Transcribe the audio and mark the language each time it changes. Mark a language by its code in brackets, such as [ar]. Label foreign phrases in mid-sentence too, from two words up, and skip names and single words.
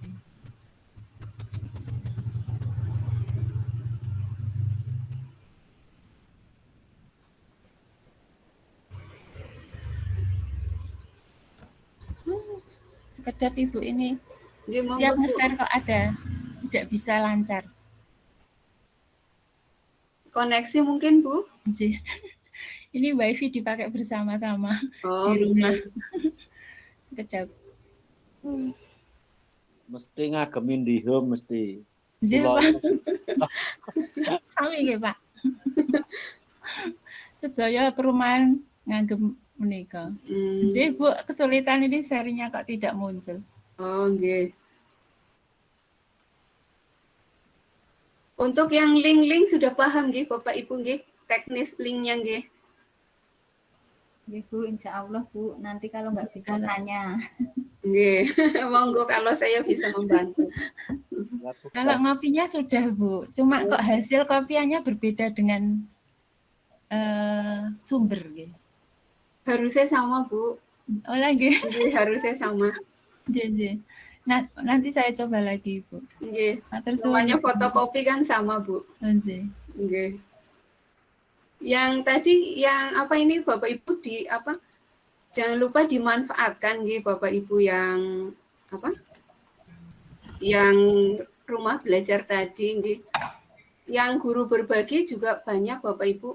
[id] Sekedap Ibu ini setiap nge-share kok ada, tidak bisa lancar. Koneksi mungkin Bu? Ini wifi dipakai bersama-sama di rumah. Sekedap. [jv] Mesti ngagemin di home mesti. Sami nggih Pak. Sedaya perumahan ngagem menika. [id] Jadi Bu, kesulitan ini serinya kok tidak muncul. Oh, nggih. Untuk yang link-link sudah paham nggih Bapak Ibu nggih, teknis linknya nggih. Nggih Bu, insya Allah Bu, nanti kalau nggak bisa tanya. Nggih, monggo kalau saya bisa membantu. Kalau ngopinya sudah Bu, cuma kok hasil kopiannya berbeda dengan sumber. Gitu. Harusnya sama Bu. Oh lagi? Harusnya sama. Jadi, nah, nanti saya coba lagi Bu. Nggih. Namanya fotokopi kan sama Bu. Nggih. Nggih. Yang tadi yang apa ini Bapak Ibu di apa? Jangan lupa dimanfaatkan nggih Bapak Ibu yang apa? Yang rumah belajar tadi nggih. Yang guru berbagi juga banyak Bapak Ibu.